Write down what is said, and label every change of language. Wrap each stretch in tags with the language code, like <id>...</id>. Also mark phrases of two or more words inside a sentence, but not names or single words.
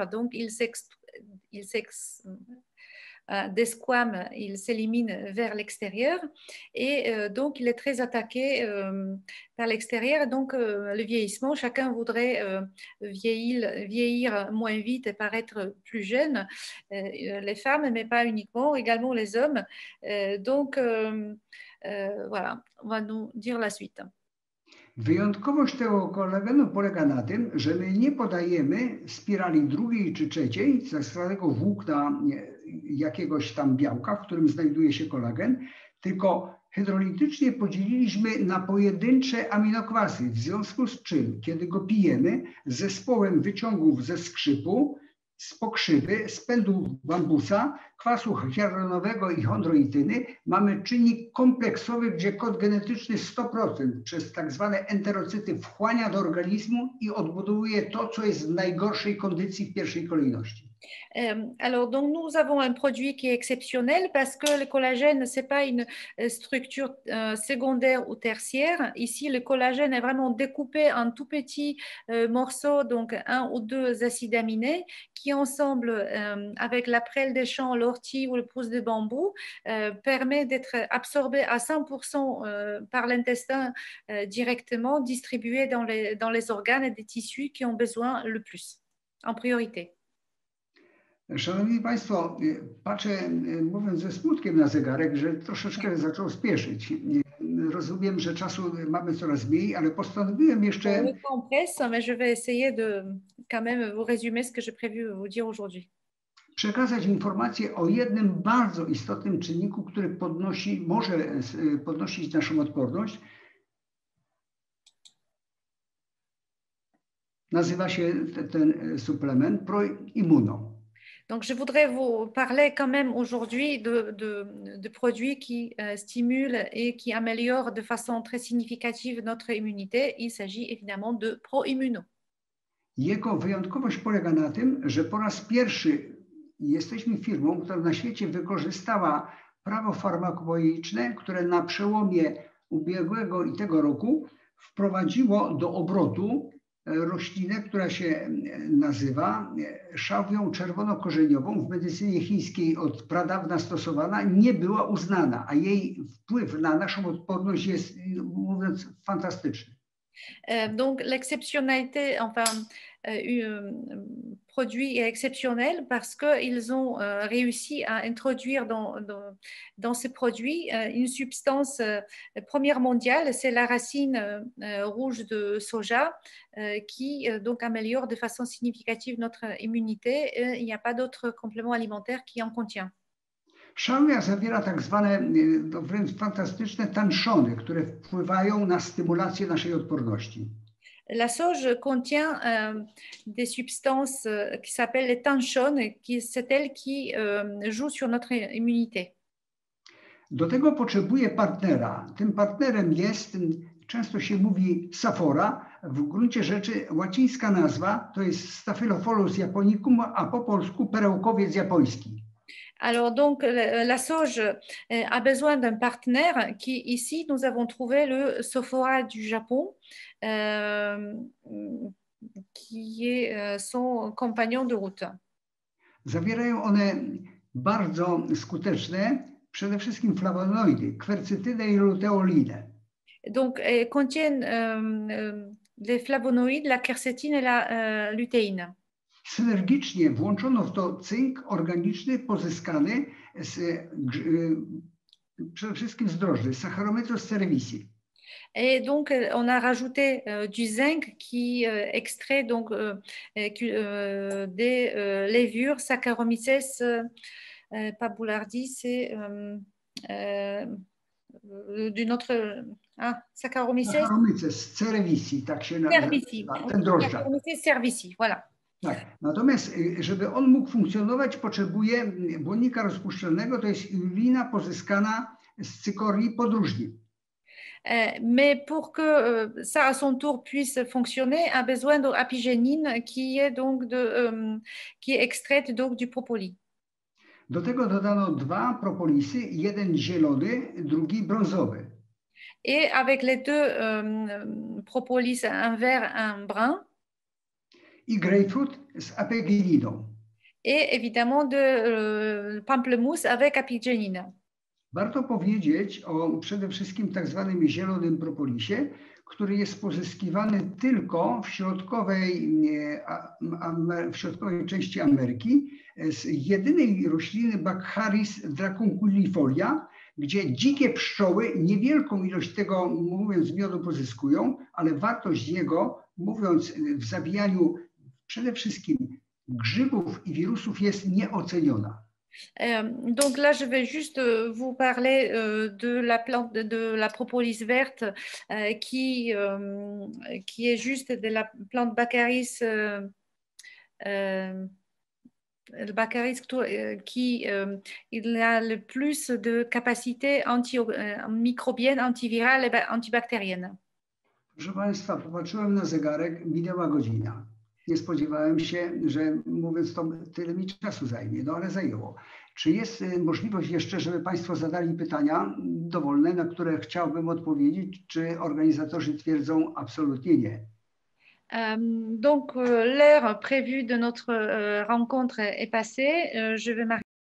<fr>Donc, il desquame, il s'élimine vers l'extérieur et donc il est très attaqué par l'extérieur. Donc le vieillissement, chacun voudrait vieillir moins vite et paraître plus jeune, les femmes, mais pas uniquement, également les hommes. Donc voilà, on va nous dire la suite.</fr> <pl>Wyjątkowość tego kolagenu polega na tym, że my nie podajemy spirali drugiej czy trzeciej, tak zwanego włókna jakiegoś tam białka, w którym znajduje się kolagen, tylko hydrolitycznie podzieliliśmy na pojedyncze aminokwasy, w związku z czym, kiedy go pijemy, z zespołem wyciągów ze skrzypu, z pokrzywy, z pędu bambusa, kwasu hialuronowego i chondroityny mamy czynnik kompleksowy, gdzie kod genetyczny 100% przez tak zwane enterocyty wchłania do organizmu i odbudowuje to, co jest w najgorszej kondycji w pierwszej kolejności.</pl> <fr>Alors, donc nous avons un produit qui est exceptionnel parce que le collagène, ce n'est pas une structure secondaire ou tertiaire. Ici, le collagène est vraiment découpé en tout petits morceaux, donc 1 ou 2 acides aminés, qui ensemble, avec la prêle des champs, l'ortie ou le pouce de bambou, permet d'être absorbé à 100% par l'intestin directement, distribué dans les organes et des tissus qui ont besoin le plus, en priorité.</fr> <pl>Szanowni Państwo, patrzę, mówiąc ze smutkiem na zegarek, że troszeczkę zaczął spieszyć. Rozumiem, że czasu mamy coraz mniej, ale postanowiłem jeszcze...</pl> <fr>Le temps presse, mais je vais essayer de quand même vous résumer ce que j'ai prévu vous dire aujourd'hui.</fr> <pl>Przekazać informację o jednym bardzo istotnym czynniku, który może podnosić naszą odporność. Nazywa się ten suplement ProImmuno.</pl> <fr>Donc, je voudrais vous parler quand même aujourd'hui de produits qui stimulent et qui améliorent de façon très significative notre immunité. Il s'agit évidemment de pro-immuno.</fr> <pl>Jego wyjątkowość polega na tym, że po raz pierwszy jesteśmy firmą, która na świecie wykorzystała prawo farmakologiczne, które na przełomie ubiegłego i tego roku wprowadziło do obrotu roślinę, która się nazywa szałwią czerwonokorzeniową. W medycynie chińskiej od pradawna stosowana, nie była uznana, a jej wpływ na naszą odporność jest, mówiąc, fantastyczny.</pl> <fr>Donc, l'exceptionnalité, enfin, produit est exceptionnel parce qu'ils ont réussi à introduire dans ces produits une substance première mondiale, c'est la racine rouge de soja qui donc améliore de façon significative notre immunité. Il n'y a pas d'autre complément alimentaire qui en contient.</fr> <pl>Szałwia zawiera tak zwane wręcz fantastyczne tanszony, które wpływają na stymulację naszej odporności.</pl> <fr>La sauge contient des substances qui s'appellent les tanchones, c'est elles qui jouent sur notre immunité.</fr> <pl>Do tego potrzebuje partnera. Tym partnerem jest, często się mówi Safora, w gruncie rzeczy łacińska nazwa to jest Staphylophilus japonicum, a po polsku perełkowiec japoński.</pl> <fr>Alors donc la sauge a besoin d'un partenaire qui ici nous avons trouvé le Sophora du Japon qui est son compagnon de route.</fr> <pl>Zawierają one bardzo skuteczne przede wszystkim flawonoidy, kwercytynę i luteolinę.</pl> <fr>Donc elles contiennent les flavonoïdes, la quercétine et la lutéine.</fr> <pl>Synergicznie włączono w to cynk organiczny pozyskany przede wszystkim z drożdży, Saccharomyces cerevisiae.</pl> <fr>Et donc, on a rajouté du zinc qui extrait donc, des levures Saccharomyces, pas Boulardii, c'est d'une autre...</fr> <pl>Saccharomyces cerevisiae, tak się nazywa, ten drożdżak.</pl> <fr>Saccharomyces cerevisiae, voilà.</fr> <pl>Tak. Natomiast, żeby on mógł funkcjonować, potrzebuje błonnika rozpuszczalnego, to jest inulina pozyskana z cykorii podróżni.</pl> <fr>Mais pour que ça, à son tour, puisse fonctionner, a besoin d'apigénine qui est donc qui est extraite donc du propolis.</fr> <pl>Do tego dodano 2 propolisy, jeden zielony, drugi brązowy.</pl> <fr>Et avec les deux propolis, un vert, un brun.</fr> <pl>I grapefruit z apigéniną.</pl> <fr>Et évidemment de pamplemousse avec apigénine.</fr> <pl>Warto powiedzieć o przede wszystkim tak zwanym zielonym propolisie, który jest pozyskiwany tylko w środkowej części Ameryki z jedynej rośliny Baccharis dracunculifolia, gdzie dzikie pszczoły niewielką ilość tego, mówiąc, miodu pozyskują, ale wartość jego, mówiąc w zabijaniu przede wszystkim grzybów i wirusów, jest nieoceniona.</pl> <fr>Donc là, je vais juste vous parler de la plante de la propolis verte qui est juste de la plante Baccharis, le Baccharis qui il a le plus de capacité microbienne, antivirale et antibactérienne.</fr> <pl>Proszę Państwa, popatrzyłem na zegarek, minęła godzina. Nie spodziewałem się, że mówiąc to tyle mi czasu zajmie, no ale zajęło. Czy jest możliwość jeszcze, żeby Państwo zadali pytania dowolne, na które chciałbym odpowiedzieć, czy organizatorzy twierdzą absolutnie nie?</pl> <fr>Donc l'heure prévue de notre rencontre est passée. Je vais</fr>